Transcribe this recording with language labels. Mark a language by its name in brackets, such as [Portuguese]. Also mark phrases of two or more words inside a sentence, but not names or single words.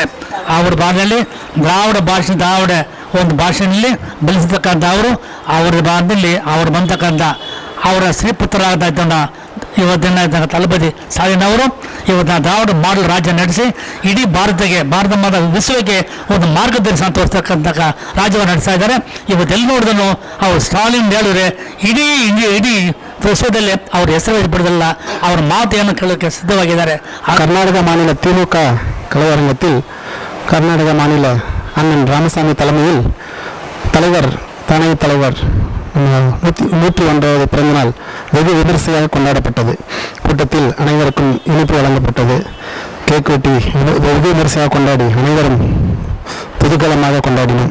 [Kannada] ಅವ್ರ ಭಾಷೆಯಲ್ಲಿ ದ್ರಾವಿಡ ಒಂದು ಭಾಷೆಯಲ್ಲಿ ಬೆಳೆಸತಕ್ಕಂಥ ಅವ್ರ ಭಾಗದಲ್ಲಿ ಅವ್ರು ಬಂತಕ್ಕಂಥ ಅವರ ಶ್ರೀಪುತ್ರರಾದ ಇವತ್ತಿನ ತಲಪತಿ ಸಾಲಿನವರು ಇವತ್ತು ದ್ರಾವಿಡ ಮಾಡಲ್ ರಾಜ್ಯ ನಡೆಸಿ ಇಡೀ ಭಾರತ ವಿಶ್ವಕ್ಕೆ ಒಂದು ಮಾರ್ಗದರ್ಶನ ತೋರಿಸ್ತಕ್ಕಂಥ ರಾಜ್ಯವನ್ನು ನಡೆಸ್ತಾ ಇದ್ದಾರೆ. ಇವತ್ತೆಲ್ಲ ನೋಡಿದನು ಅವರು ಸ್ಟಾಲಿನ್ ಹೇಳಿದ್ರೆ ಇಡೀ ವಿಶ್ವದಲ್ಲಿ ಅವ್ರ ಹೆಸರು ಬಿಡೋದಿಲ್ಲ, ಅವ್ರ ಮಾತೆಯನ್ನು ಕೇಳೋಕ್ಕೆ ಸಿದ್ಧವಾಗಿದ್ದಾರೆ. [Tamil] கர்நாடக மாநில திமுக கலையரங்கத்தில் கர்நாடக மாநில அண்ணன் ராமசாமி தலைமையில் துணைத் தலைவர் 101வது பிறந்தநாள் வெகு விமரிசையாக கொண்டாடப்பட்டது. கூட்டத்தில் அனைவருக்கும் இனிப்பு வழங்கப்பட்டது. கேக் வெட்டி வெகு விமரிசையாக கொண்டாடி அனைவரும் புதுக்கலமாக கொண்டாடினோம்.